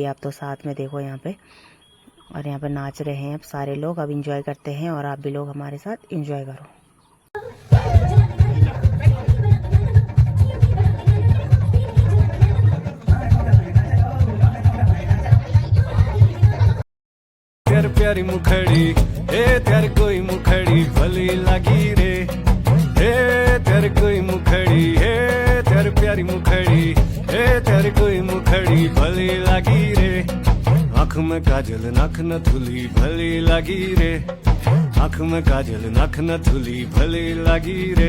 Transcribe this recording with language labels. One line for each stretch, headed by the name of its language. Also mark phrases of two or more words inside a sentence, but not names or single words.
Hindi: अब तो साथ में देखो यहाँ पे, और यहाँ पे नाच रहे हैं अब सारे लोग। अब एंजॉय करते हैं और आप भी लोग हमारे साथ एंजॉय करो।
Garhwali: तेर प्यारी मुखड़ी ए तेर कोई मुखड़ी भली लगी रे, ए तेर कोई मुखड़ी ए तेर प्यारी मुखड़ी ए तेर कोई मुखड़ी भली लगी रे। आँख में काजल नख नथुली भली लगी रे, आँख में काजल नख नथुली भली लगी रे।